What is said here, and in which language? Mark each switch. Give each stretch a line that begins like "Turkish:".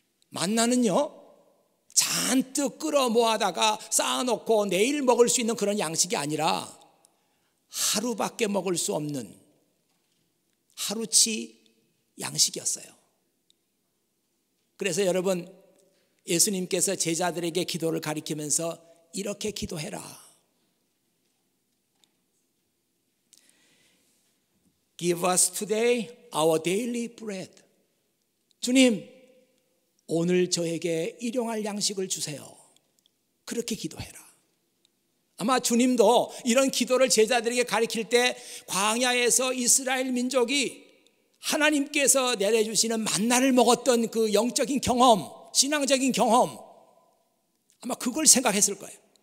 Korean: 만나는요, 잔뜩 끌어 모아다가 쌓아놓고 내일 먹을 수 있는 그런 양식이 아니라 하루밖에 먹을 수 없는 하루치 양식이었어요. 그래서 여러분, 예수님께서 제자들에게 기도를 가리키면서 이렇게 기도해라.
English: Give us today our daily bread.
Korean: 주님, 오늘 저에게 일용할 양식을 주세요. 그렇게 기도해라. 아마 주님도 이런 기도를 제자들에게 가르칠 때 광야에서 이스라엘 민족이 하나님께서 내려주시는 만나를 먹었던 그 영적인 경험, 신앙적인 경험, 아마 그걸 생각했을 거예요.